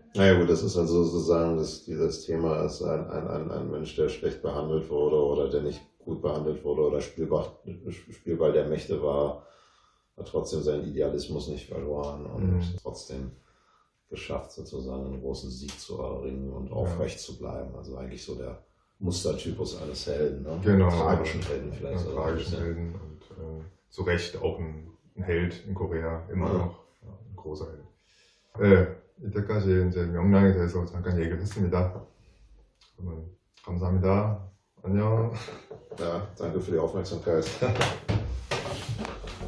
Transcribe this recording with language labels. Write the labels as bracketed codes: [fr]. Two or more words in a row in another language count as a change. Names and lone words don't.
[de] Naja gut, das ist also sozusagen dieses Thema ist ein Mensch, der schlecht behandelt wurde oder der nicht gut behandelt wurde oder Spielball der Mächte war, hat trotzdem seinen Idealismus nicht verloren und trotzdem geschafft, sozusagen einen großen Sieg zu erringen und aufrecht zu bleiben. Also eigentlich so der Mustertypus eines Helden, ne? Genau. Tragischen Helden vielleicht. Ja, tragischen Helden und zu Recht auch ein Held in Korea, immer noch ein großer Held. [ko] 이때까지 이제 명량에 대해서 잠깐 얘기를 했습니다. 그러면 감사합니다. 안녕. [de] Ja, danke für die Aufmerksamkeit.